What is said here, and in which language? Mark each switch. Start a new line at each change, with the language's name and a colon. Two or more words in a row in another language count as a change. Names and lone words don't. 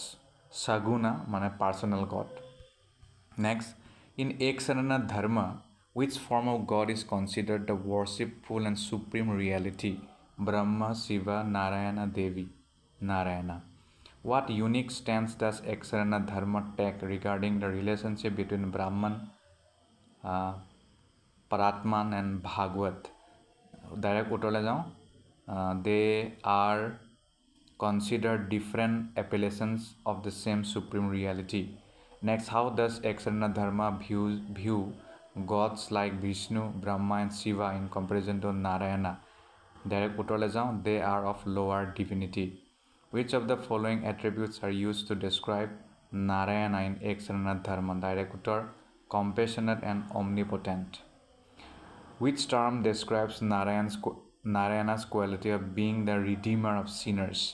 English: Saguna mane personal God. Next, in Eksarana Dharma, which form of God is considered the worshipful and supreme reality? Brahma, Shiva, Narayana, Devi. Narayana. What unique stance does Eksarana Dharma take regarding the relationship between Brahman, Paratman and Bhagavad?
Assamese: Direct utole jao.
English: They are considered different appellations of the same supreme reality. Next, how does Eksarana Dharma view gods like Vishnu, Brahma and Shiva in comparison to Narayana?
Assamese: Direct utole jao.
English: They are of lower divinity. Which of the following attributes are used to describe Narayana in Eksarana Dharma? Direct uttor, compassionate and omnipotent. Which term describes Narayana's quality of being the redeemer of sinners?